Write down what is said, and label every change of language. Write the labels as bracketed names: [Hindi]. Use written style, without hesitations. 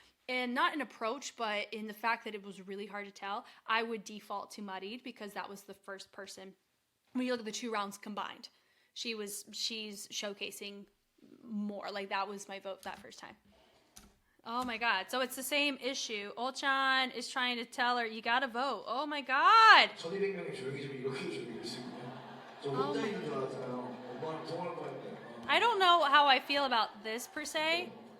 [English] And not in approach, but in the fact that it was really hard to tell, I would default to Marid because that was the first person. When you look at the 2 rounds combined, she's showcasing more. Like, that was my vote that first time. Oh my God. So it's the same issue. Olchan is trying to tell her, you gotta vote. Oh my God. [Korean] 1200명이 조용히 좀 이렇게 조용히 있으면 저 혼자 있는 줄 알았잖아요. 엄마랑 통화할 뻔했네. [English] I don't know how I feel about this per se.